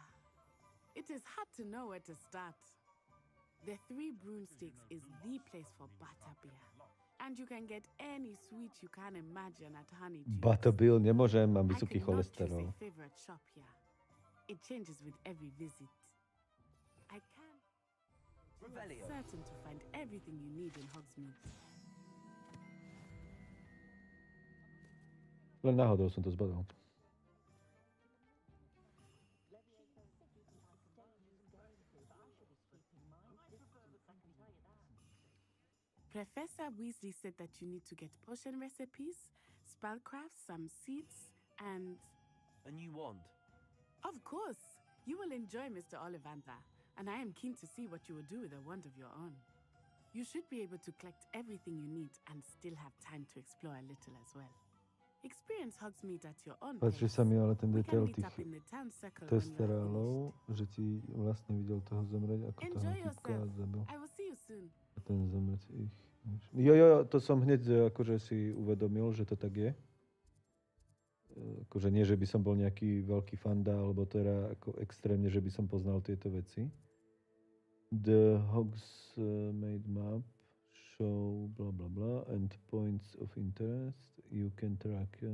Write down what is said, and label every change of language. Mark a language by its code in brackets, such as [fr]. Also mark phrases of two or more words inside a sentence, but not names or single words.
[en] It is hard to know where to start. The Three Broomsticks is the place for butterbeer. And you can get any sweet you can imagine at Honeydew. [sk] Butterbill, nemôžem, mám [en] I [sk] vysoký [en] could not choose [sk] cholesterol. [en] a favorite shop here. It changes with every visit. I can be certain to find everything you need in Hogsmeade. [sk] Len náhodou som to zbadal. [en] Professor Weasley said that you need to get potion recipes, spellcrafts, some seeds, and... A new wand? Of course! You will enjoy Mr. Ollivander, and I am keen to see what you will do with a wand of your own. You should be able to collect everything you need and still have time to explore a little as well. Experience Hogsmeade at your own pace. [sk] Páči sa mi ale ten [en] We [sk] detail [en] can meet [sk] tých [en] up in the town circle when you are [sk] testerálov, že ti vlastne videl toho zomrieť, ako toho [en] Enjoy [sk] typka [en] yourself. [sk] zabil. [en] I will see you soon. [sk] A ten zomrieť ich. Jo, to som hneď akože si uvedomil, že to tak je. Akože nie, že by som bol nejaký veľký fanda, alebo teda ako extrémne, že by som poznal tieto veci. [en] The Hogsmeade map show bla bla bla and points of interest. You can track...